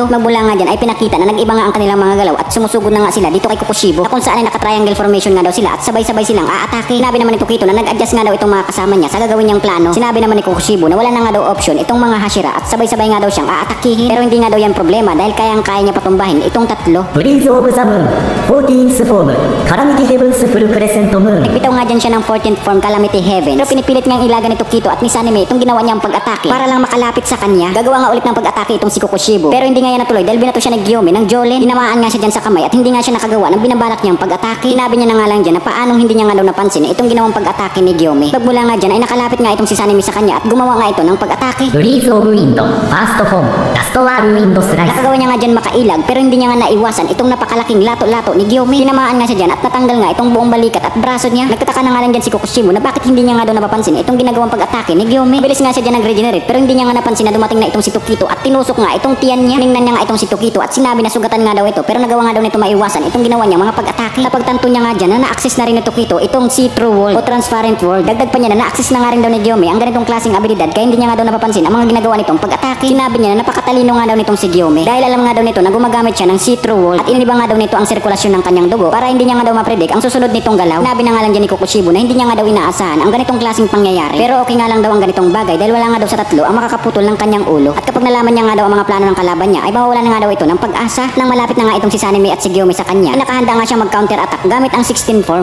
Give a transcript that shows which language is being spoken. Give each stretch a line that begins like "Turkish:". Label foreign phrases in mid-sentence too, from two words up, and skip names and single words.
Filipino: Magmula nga dyan ay pinakita na nag-iba nga ang kanilang mga galaw at sumusugod na nga sila dito kay Kokushibo na kung saan ay naka-
English: triangle formation
Filipino: nga daw sila at sabay-sabay silang aatake. Sinabi naman ni Tokito na nag-adjust nga daw itong mga kasama niya sa gagawin niyang plano. Sinabi naman ni Kokushibo na wala na nga daw option itong mga Hashira at sabay-sabay nga daw siyang aatakihin. Pero hindi nga daw yan problema dahil kayang-kaya niya patumbahin itong tatlo.
English: Breath of the Moon, 14th Form, Calamity Heavens Full Crescent Moon.
Filipino: Nagbitaw nga dyan siya ng 14th form Calamity Heavens. Pero pinipilit ngang ilaga ni Tokito at ni Sanemi itong ginawa niyang pag-atake para lang makalapit sa kanya. Gagawa nga ulit ng pag-atake itong si Kokushibo. Pero hindi nga yan natuloy dahil binato siya ni Gyome ng Jolen. Tinamaan nga siya dyan sa kamay at hindi nga siya nakagawa ng binabalak niyang pag-atake. Sinabi niya na nga lang dyan na paanong hindi niya nga daw napansin na itong ginawang pag-atake ni Gyome. Pagmula nga dyan ay nakalapit nga itong si Sanemi sa kanya at gumawa nga ito ng pag-atake.
English: Breath of Wind, First Form, Last Whirl Wind Slice.
Filipino: Nakagawa niya nga dyan makailag pero hindi niya nga naiwasan itong napakalaking lato-lato ni Gyome. Tinamaan nga siya dyan at natanggal nga itong buong balikat at braso niya. Nagtataka na nga lang dyan si Kokushibo na bakit hindi niya nga daw napapansin itong ginagawang pag-atake ni Gyome. Bilis nga siya dyan nag-regenerate pero hindi niya nga napansin na dumating na itong si Tokito at tinusok nga itong tiyan niya. Ningnan niya nga itong si Tokito at sinabi na sugatan nga daw ito pero nagawa nga daw nito maiwasan itong ginawa niya mga pag-atake. Napagtanto niya nga dyan na na-access na rin ni Tokito itong
English: see-through world
Filipino: o
English: transparent world.
Filipino: Dagdag pa niya na na-access na nga rin daw ni Gyome ang ganitong klaseng abilidad kaya hindi niya nga daw napapansin ang mga ginagawa nitong pag-atake. Sinabi niya na napakatalino nga daw nitong si Gyome dahil alam nga daw nito na gumagamit siya ng
English: see-through world
Filipino: at iniba nga daw nito ang sirkulasyon ng kanyang dugo para hindi niya nga daw ma-predict ang susunod nitong galaw. Sinabi na nga lang dyan ni Kokushibo na hindi niya nga daw inaasahan ang ganitong klaseng pangyayari pero okay nga lang daw ang ganitong bagay dahil wala nga daw sa tatlo ang makakaputol ng kanyang ulo at kapag nalaman niya nga daw ang mga plano ng kalaban niya ay mawawala na nga daw ito ng pag-asa. Nang malapit na nga itong si Sanemi at si Gyome sa kanya ay nakahanda nga siyang mag-
English: counter attack
Filipino: gamit ang 16 form.